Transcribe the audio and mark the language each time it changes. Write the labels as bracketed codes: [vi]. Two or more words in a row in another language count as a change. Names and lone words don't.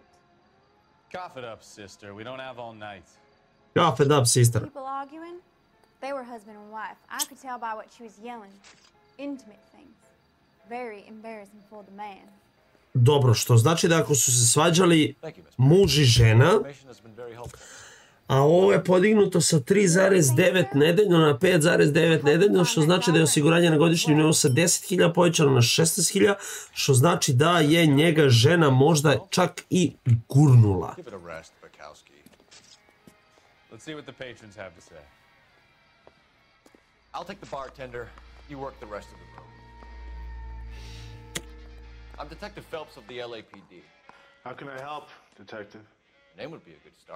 [en] Cough it up, sister. We don't have all night. Cough it up, sister. People arguing? They were husband and wife. I could tell by what she was yelling. Intimate things. Very embarrassing for the man. [sr] Dobro, što znači da ako su se svađali muž i žena, a ovo je podignuto sa 3,9 nedeljno na 5,9 nedeljno, što znači da je osiguranje na godišnjem nivou sa 10.000 povećano na 16.000, što znači da je njega žena možda čak i gurnula. [en] Let's see what the patrons have to say. I'll take the bartender. You work the rest of the room. I'm Detective Phelps of the LAPD. How can I help, Detective? Name would be a good start.